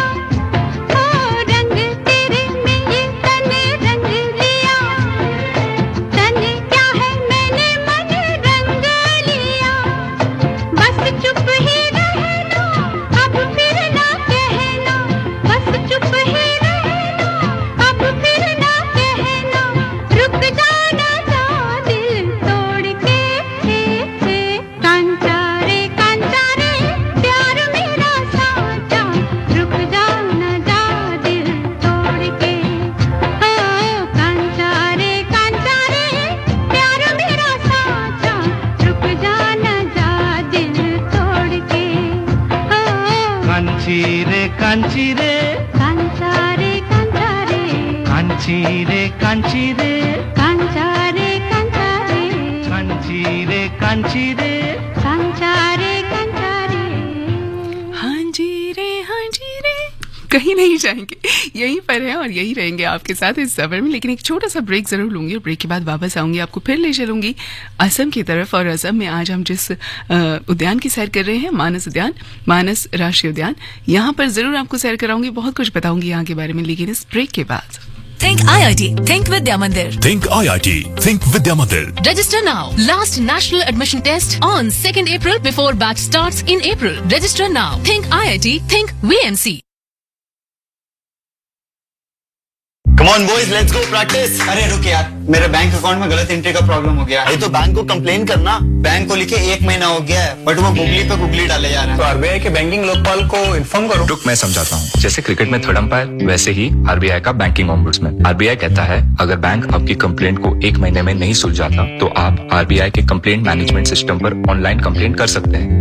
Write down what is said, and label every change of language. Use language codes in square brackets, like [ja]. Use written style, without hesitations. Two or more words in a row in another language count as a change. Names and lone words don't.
[hi] ओ रंग तेरे में ये तन रंग लिया, तन क्या है मैंने मन रंग लिया। बस चुप ही रहना अब फिर ना कहना, बस चुप ही रहना अब फिर ना कहना, रुक जाना जा दिल तोड़ के। कांचा रे प्यार मेरा साचा, रुक जा न जा दिल तोड़ के। ओ कांचा रे प्यार मेरा साचा, रुक जा न जा दिल तोड़ के। ओ कांची रे कांचा रे कांची रे कांचा रे कांची रे कांचा रे कांची रे कांचा रे कांचा रे। हाँ जी रे कहीं नहीं जाएंगे, यहीं पर है और यहीं रहेंगे आपके साथ इस सफर में। लेकिन एक छोटा सा ब्रेक जरूर लूंगी और ब्रेक के बाद वापस आऊंगी, आपको फिर ले चलूंगी असम की तरफ। और असम में आज हम जिस उद्यान की सैर कर रहे हैं, मानस उद्यान, मानस राष्ट्रीय उद्यान, यहाँ पर जरूर आपको सैर कराऊंगी, बहुत कुछ बताऊंगी यहाँ के बारे में, लेकिन इस ब्रेक के बाद। [en] Think IIT. Think Vidya Mandir. Think IIT. Think Vidya Mandir. Register now. Last national admission test on 2nd April before batch starts in April. Register now. Think IIT. Think VMC. Come on boys, let's go practice. [hi] अरे रुक यार, मेरे बैंक अकाउंट में गलत एंट्री का प्रॉब्लम हो गया है। तो बैंक को कंप्लेन करना। बैंक को लिखे 1 महीना हो गया है, बट वो गुगली पे गुगली डाले जा रहे हैं। तो आरबीआई के बैंकिंग लोकपाल को इन्फॉर्म करो। रुक, मैं समझाता हूँ। जैसे क्रिकेट में थर्ड अंपायर, वैसे ही आरबीआई का बैंकिंग ओम्बुड्समैन। आरबीआई कहता है अगर बैंक आपकी कंप्लेंट को 1 महीने में नहीं सुलझाता तो आप आरबीआई के कंप्लेंट मैनेजमेंट सिस्टम पर ऑनलाइन कंप्लेंट कर सकते हैं।